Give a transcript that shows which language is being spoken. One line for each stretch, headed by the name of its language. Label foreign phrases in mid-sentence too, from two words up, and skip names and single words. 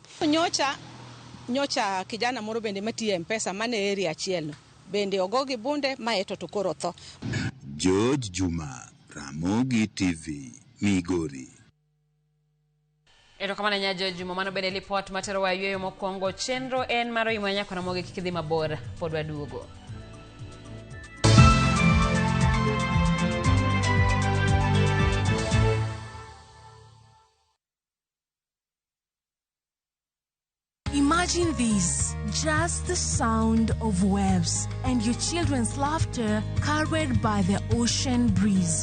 Luo (Kenya and Tanzania): Nyocha kijana moro bende matiyo M-Pesa mane area achiel bende ogo gi bunde ma eto to koro tho. George Juma, Ramogi TV, Migori. Erokamano nyajo Juma, mano bende lipot matero wa yweyo mokwongo chenro en maro imwanya kwa Ramogi kikidhi mabor pod waduogo.
English: Imagine this, just the sound of waves and your children's laughter carried by the ocean breeze.